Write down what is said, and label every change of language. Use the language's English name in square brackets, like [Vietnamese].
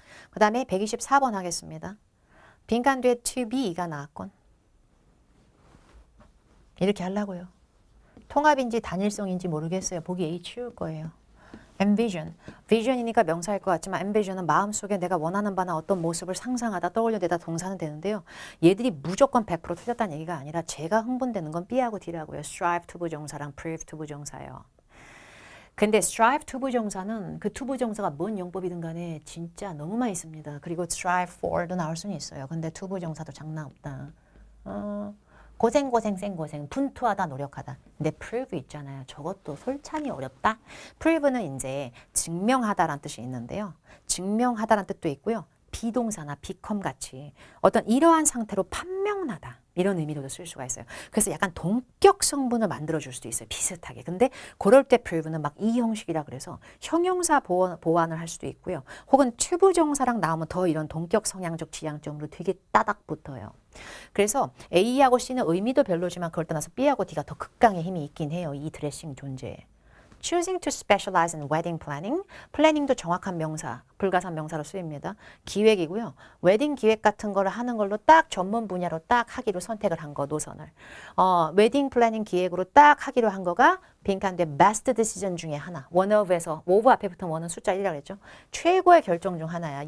[Korean] 그 다음에 124번 하겠습니다. 빈칸 뒤에 to be가 나왔건 이렇게 하려고요. 통합인지 단일성인지 모르겠어요. 보기 A 치울 거예요. envision, vision이니까 명사일 것 같지만 envision은 마음속에 내가 원하는 바나 어떤 모습을 상상하다 떠올려내다 동사는 되는데요. 얘들이 무조건 100% 틀렸다는 얘기가 아니라 제가 흥분되는 건 B하고 D라고요. [English] strive to [Korean] 부정사랑 [English] prove to [Korean] 부정사예요. 근데 [English] strive to [Korean] 부정사는 그 to 부정사가 뭔 용법이든 간에 진짜 너무 많이 씁니다. 그리고 [English] strive for [Korean] 도 나올 수는 있어요. 근데 to 부정사도 장난 없다. 고생 생고생 분투하다 노력하다. 근데 prove 있잖아요. 저것도 솔찬히 어렵다. prove는 이제 증명하다라는 뜻이 있는데요. 증명하다라는 뜻도 있고요. 비동사나 become 같이 어떤 이러한 상태로 판명나다 이런 의미로도 쓸 수가 있어요. 그래서 약간 동격 성분을 만들어줄 수도 있어요. 비슷하게. 근데 그럴 때 prove는 막 이 형식이라 그래서 형용사 보완을 할 수도 있고요. 혹은 투부정사랑 나오면 더 이런 동격 성향적 지향점으로 되게 따닥 붙어요. 그래서 A하고 C는 의미도 별로지만 그걸 떠나서 B하고 D가 더 극강의 힘이 있긴 해요. 이 드레싱 존재에. [English] Choosing to specialize in wedding planning. [Korean] 플래닝도 정확한 명사, 불가산 명사로 쓰입니다. 기획이고요. 웨딩 기획 같은 거를 하는 걸로 딱 전문 분야로 딱 하기로 선택을 한 거, 노선을. 웨딩 플래닝 기획으로 딱 하기로 한 거가 빈칸대 [English] best decision [Korean] 중에 하나. [English] one of [Korean] 에서 of 앞에 붙은 one은 숫자 1이라고 했죠. 최고의 결정 중 하나야.